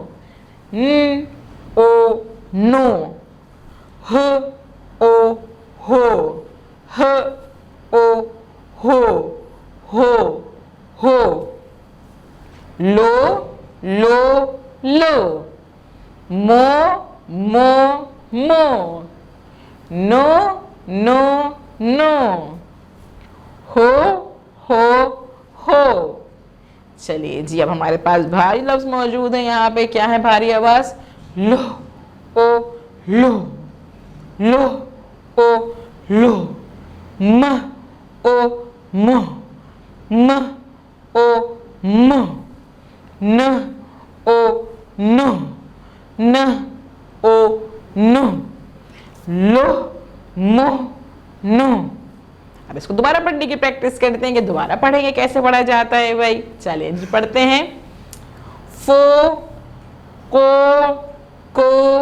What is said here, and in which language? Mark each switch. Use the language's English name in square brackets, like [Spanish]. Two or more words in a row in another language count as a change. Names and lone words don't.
[Hindi] ओ नो, ह ओ हो, ह ओ हो, हो हो, लो लो लो, मो मो मो, नो नो नो, हो हो। चलिए जी, अब हमारे पास भारी लफ्ज़ मौजूद है। यहाँ पे क्या है भारी आवाज़? लो ओ लो, लो ओ लो, म ओ म, म ओ म, न ओ न, न ओ न, लो मो नो। अब इसको दोबारा पढ़ने की प्रैक्टिस करते हैं कि दोबारा पढ़ेंगे कैसे पढ़ा जाता है भाई। चलिए जी, पढ़ते हैं। फो को